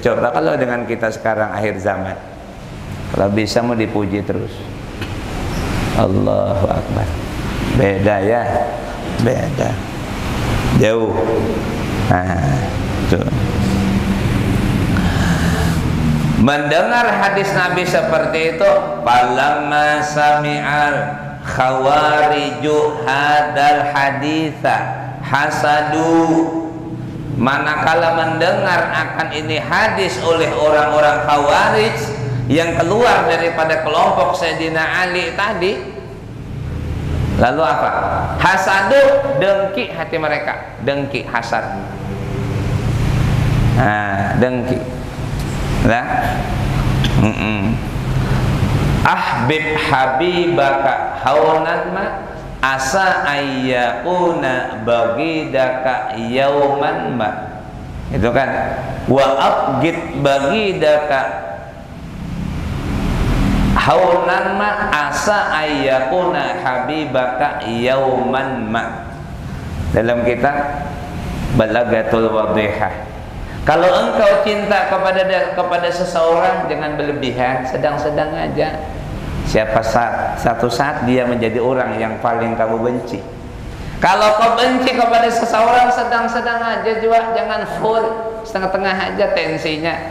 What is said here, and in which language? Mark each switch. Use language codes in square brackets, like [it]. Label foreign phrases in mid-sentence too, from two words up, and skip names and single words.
[id] Coba kalau dengan kita sekarang akhir zaman, kalau bisa mau dipuji terus. Allahu Akbar. Beda ya, beda, jauh. Nah, tuh. Mendengar hadis Nabi seperti itu, [ar] فلما سمع الخوارج هذا الحديث حسدوا, [id] manakala mendengar akan ini hadis oleh orang-orang Khawarij yang keluar daripada kelompok Sayyidina Ali tadi, lalu apa? Hasadu, dengki hati mereka, dengki, hasad. Nah, dengki. Nah, [ar] أحبب حبيبك هونا ما عسى أن يكون بغيضك يوما ما, [id] itu kan, [ar] وأبغض بغيضك هونا ما عسى أن يكون حبيبك يوما ما. [id] Dalam kitab Balagatul Wadihah, kalau engkau cinta kepada seseorang jangan berlebihan, sedang-sedang aja. Satu saat dia menjadi orang yang paling kamu benci. Kalau kau benci kepada seseorang sedang-sedang aja juga, jangan full, setengah-tengah aja tensinya.